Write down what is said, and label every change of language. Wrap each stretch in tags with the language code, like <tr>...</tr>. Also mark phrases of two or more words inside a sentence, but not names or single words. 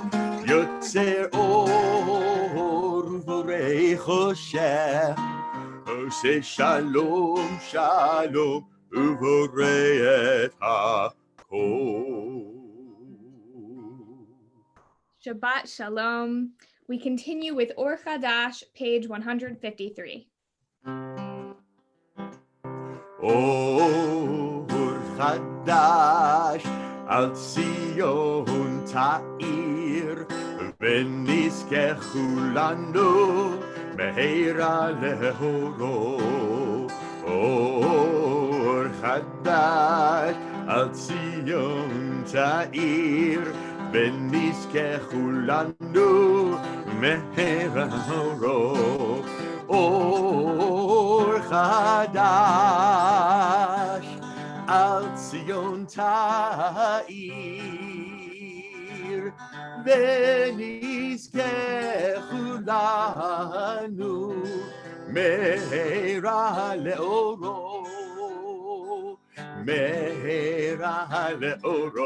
<he>יוצר אור ובורא חושך עושה שלום שלום ובורא את הכל. שבת שלום.</he> <en>We continue with Or Chadash, page 153.</en> <he>אור חדש על ציון תאיר ונזכה לנו מהרה לאורו. אור חדש על ציון תאיר ונזכה לנו מהרה לאורו. אור חדש על ציון תאיר ונזכה לנו מהרה לאורו. מהרה לאורו.</he>